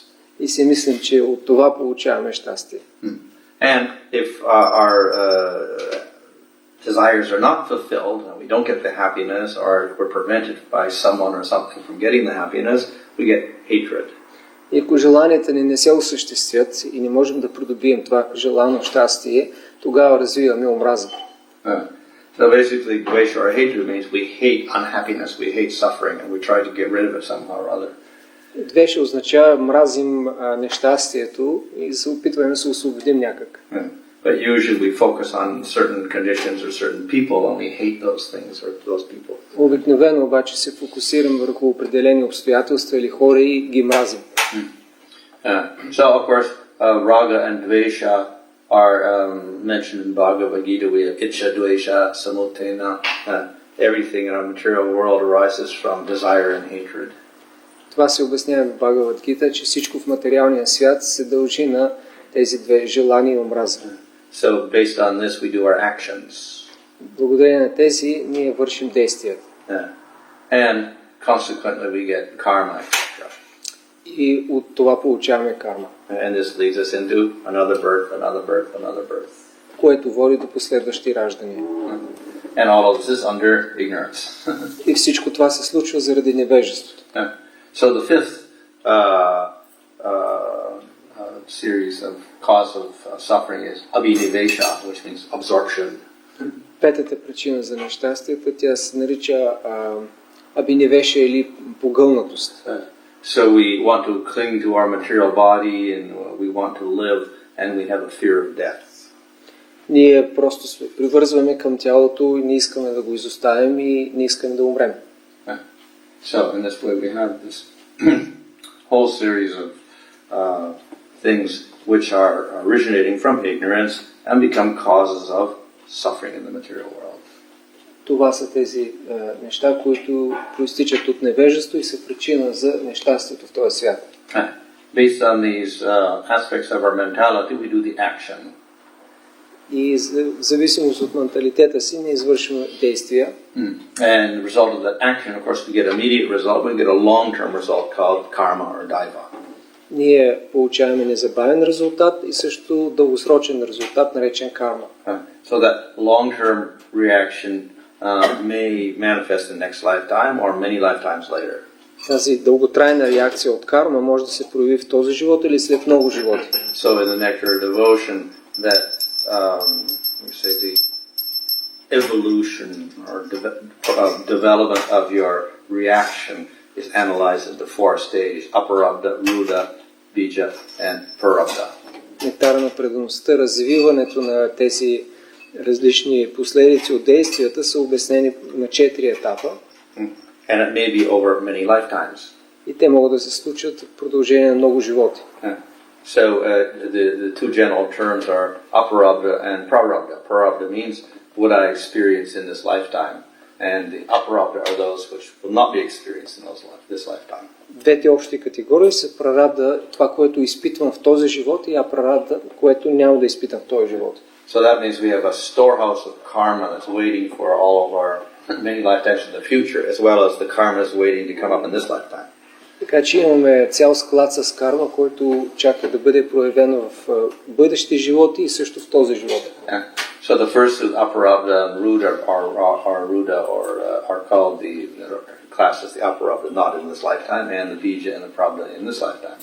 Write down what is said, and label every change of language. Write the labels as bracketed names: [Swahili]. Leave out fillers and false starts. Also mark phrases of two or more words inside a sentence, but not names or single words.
[Bulgarian] И си мислим, че от това получаваме щастие. [English] And if our desires are not fulfilled, and we don't get the happiness, or we're prevented by someone or something from getting the happiness, we get hatred. [Bulgarian] И ако желанията ни не се осъществят и не можем да придобием това желано щастие, тогава развиваме омраза. [English] So basically, dvesha or hatred means we hate unhappiness, we hate suffering, and we try to get rid of it somehow or other. [Bulgarian] Двеше означава мразим нещастието и се опитваме да се освободим някак. [English] But usually we focus on certain conditions or certain people and we hate those things or those people. [Bulgarian] Обикновено обаче се фокусираме върху определени обстоятелства или хора и ги мразим. [English] So of course, raga and dvesha are mentioned in Bhagavad Gita. We have [Sanskrit] इच्छा, द्वेष, समुत्थेन. [English] Everything in our material world arises from desire and hatred. [Bulgarian] Това се обяснява в Бхагавад Гита, че всичко в материалния свят се дължи на тези две желания и омраза. [English] So based on this we do our actions. [Bulgarian] Благодарение на тези ние вършим действията. [English] And consequently we get karma, etc. [Bulgarian] И от това получаваме карма. [English] And this leads us into another birth, another birth, another birth. [Bulgarian] Което води до последващи раждания. [English] And all of this is under ignorance. [Bulgarian] И всичко това се случва заради невежеството. [English] So the fifth series of cause of suffering is abhinivesha, which means absorption. [Bulgarian] Петата причина за нещастията, тя се нарича абиневеша или погълнатост. [English] So we want to cling to our material body and we want to live and we have a fear of death. [Bulgarian] Ние просто се привързваме към тялото и не искаме да го изоставим и не искаме да умрем. [English] So in this way we have this whole series of things which are originating from ignorance and become causes of suffering in the material world. [Bulgarian] Това са тези неща, които проистичат от невежество и са причина за нещастието в този свят. [English] Based on these aspects of our mentality, we do the action. [Bulgarian] И в зависимост от менталитета си ние извършваме действия. [English] And the result of that action, of course, we get immediate result, we get a long-term result called karma or daiva. [Bulgarian] Ние получаваме незабавен резултат и също дългосрочен резултат, наречен карма. [English] So that long-term reaction may manifest in next lifetime or many lifetimes later. [Bulgarian] Тази дълготрайна реакция от карма може да се прояви в този живот или след много животи. [English] So in the nectar of devotion, that we say the evolution or development of your reaction is analyzed into four stages: aparabdha, rudha, bija, and parabdha. [Bulgarian] Нектара на предаността, развиването на тези различни последици от действията са обяснени на 4 етапа. [English] And it may be over many lifetimes. [Bulgarian] И те могат да се случат в продължение на много животи. [English] So the two general terms are aparabdha and prarabdha. Prarabdha means what I experience in this lifetime, and the aparabdha are those which will not be experienced in this lifetime. [Bulgarian] Двете общи категории са прарабда, това, което изпитвам в този живот, и апрарабда, което няма да изпитам в този живот. [English] So that means we have a storehouse of karma that's waiting for all of our many lifetimes in the future, as well as the karma is waiting to come up in this lifetime. [Bulgarian] Така че имаме цял склад с карма, който чака да бъде проявено в бъдещи животи и също в този живот. [English] Yeah. So the first is aparabdha and rudha are called the classes the aparabdha not in this lifetime, and the bija and the prarabdha in this lifetime.